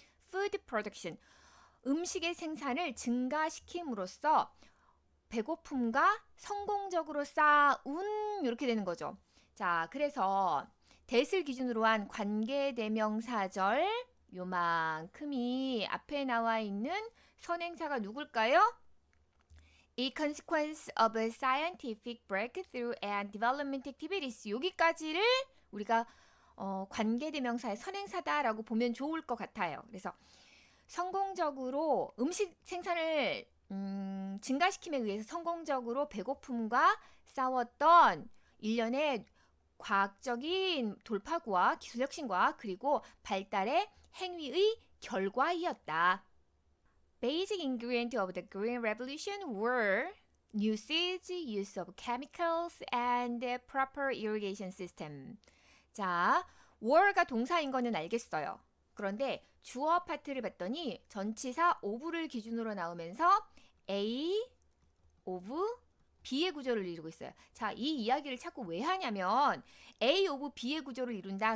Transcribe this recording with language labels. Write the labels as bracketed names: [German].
[Korean] food production 음식의 생산을 증가시킴으로써 배고픔과 성공적으로 싸운 이렇게 되는 거죠. 자, 그래서 that을 기준으로 한 관계대명사절 요만큼이 앞에 나와 있는 선행사가 누굴까요? [English] A consequence of a scientific breakthrough and development activities 여기까지를 우리가 관계대명사의 선행사다라고 보면 좋을 것 같아요. [Korean] 그래서 성공적으로 음식 생산을 증가시킴에 의해서 성공적으로 배고픔과 싸웠던 일련의 과학적인 돌파구와 기술혁신과 그리고 발달의 행위의 결과이었다. [English] Basic ingredients of the Green Revolution were usage, use of chemicals, and proper irrigation system. [Korean] 자, were가 동사인 거는 알겠어요. 그런데 주어 파트를 봤더니 전치사 of를 기준으로 나오면서 A of B의 구조를 이루고 있어요. 자, 이 이야기를 자꾸 왜 하냐면 A of B의 구조를 이룬다.